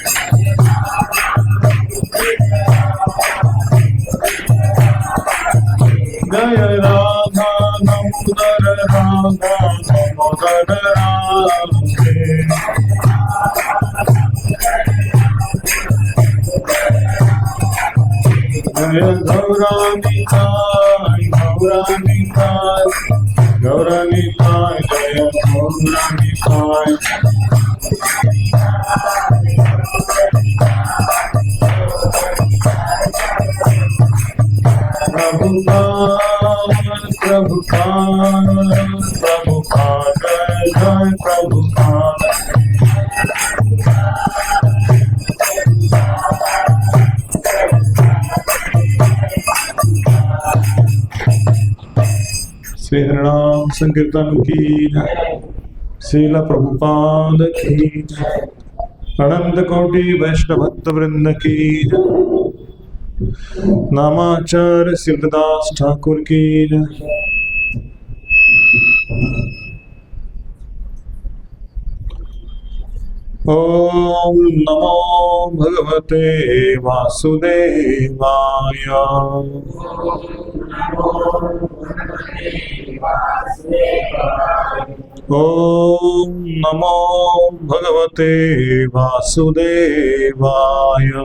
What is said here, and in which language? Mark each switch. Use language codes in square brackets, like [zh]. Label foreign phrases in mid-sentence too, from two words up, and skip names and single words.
[sa] Jaya Radha Damodar Radha Damodar Radhe. Jaya Gaurani Kai Gaurani Kai Gaurani Kai, Jaya Gaurani Kai. Prabhupada, Prabhupada, Prabhupada, Jai Prabhupada. [hi] श्री हरिनाम संकीर्तन की जय, श्रील प्रभुपाद की जय, अनंत कोटि वैष्णव भक्त वृंद की जय, नामाचार्य सिद्धदास ठाकुर की जय। [sa] ओम नमो भगवते वासुदेवाय। ओम नमो भगवते वासुदेवाय।